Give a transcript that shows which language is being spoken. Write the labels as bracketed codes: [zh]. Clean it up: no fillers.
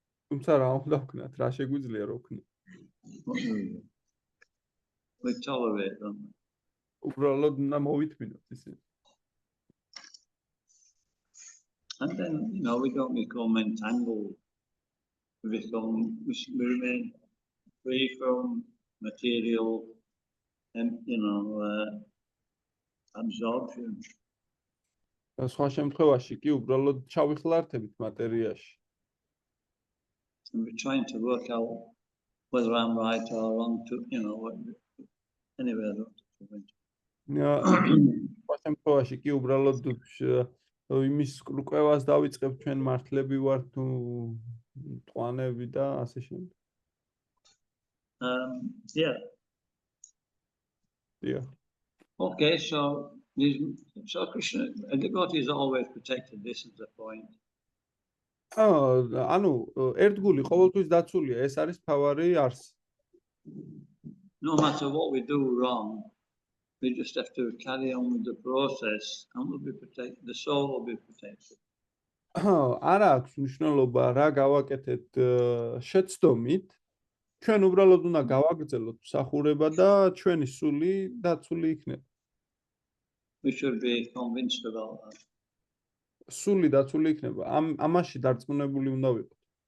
[ka] თუმცა რა უნდა ვქნათ, რა შეგვიძლია რომ ვქნათ? [en] What do we do? We tolerate them. [ka] უბრალოდ უნდა მოვითმინოთ ისინი. [en] And then, we don't become entangled. We remain free from material and, absorption. [ka] სხვა შემთხვევაში კი უბრალოდ ჩავიხლართებით მატერიაში. [en] And we're trying to work out whether I'm right or wrong to, anyway, I don't know. [ka] სხვა შემთხვევაში კი უბრალოდ იმის კვლევას დავიწყებ ჩვენ მართლები ვართ თუ მტყუანები და ასე შემდეგ. [en] Yeah. Yeah. Okay, so Krishna, a devotee is always protected. This is the point. [ka] ანუ ერთგული ყოველთვის დაცულია, ეს არის თავარი არსი. [en] No matter what we do wrong, we just have to carry on with the process and we'll be protected. The soul will be protected. [ka] არა აქვს მნიშვნელობა რა გავაკეთეთ შეცდომით, ჩვენ უბრალოდ უნდა გავაგრძელოთ მსახურება და ჩვენი სული დაცული იქნება. [en] We should be convinced about that. [ka] სული დაცული იქნება. ამაში დარწმუნებული უნდა ვიყოთ.